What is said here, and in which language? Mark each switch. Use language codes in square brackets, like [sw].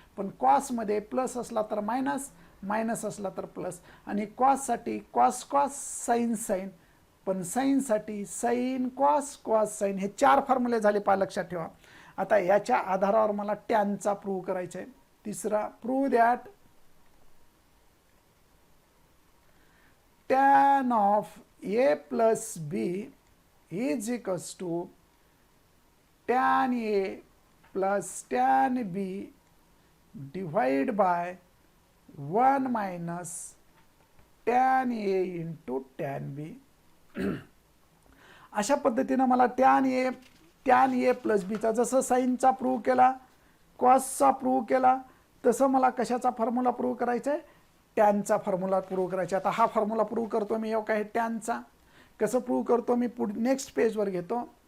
[mr] पण कॉसमध्ये प्लस असला तर मायनस, मायनस असला तर प्लस. आणि कॉससाठी कॉस कॉस साईन साईन, पण साईनसाठी साईन कॉस कॉस साईन. हे 4 फॉर्म्युले झाले पहा, लक्षात ठेवा. आता याच्या आधारावर मला टॅनचा प्रूव्ह करायचा आहे. तिसरा, [en] Prove that tan of a plus b is equals to tan a plus tan b divided by 1 minus tan a into tan b. [mr] अशा पद्धतीनं मला tan a प्लस बीचा, जसं साईनचा प्रूव्ह केला, कॉसचा प्रूव्ह केला, तसं मला कशाचा फॉर्म्युला प्रूव्ह करायचा आहे, टॅनचा फॉर्म्युला प्रूव्ह करायचा. आता हा फॉर्म्युला प्रूव्ह करतो मी, काय टॅनचा. कसं प्रूव्ह करतो मी, नेक्स्ट पेजवर घेतो.